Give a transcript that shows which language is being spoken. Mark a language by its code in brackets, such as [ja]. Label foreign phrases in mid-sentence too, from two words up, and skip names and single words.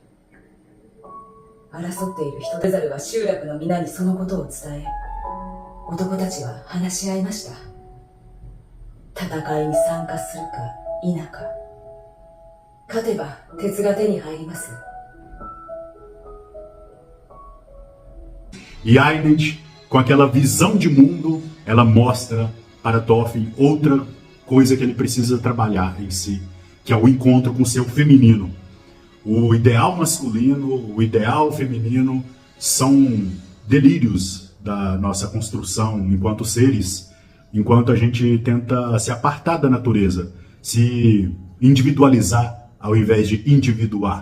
[ja] 争っている人それぞれは集落の皆にそのことを伝え、男たちは話し合いました。戦いに参加するか否か。勝てば鉄が手に入ります。 [pt] E Ironed, com aquela visão de mundo, ela mostra para Thorfinn outra coisa que ele precisa trabalhar em si, que é o encontro com o seu feminino. O ideal masculino, o ideal feminino são delírios da nossa construção enquanto seres, enquanto a gente tenta se apartar da natureza, se individualizar ao invés de individuar.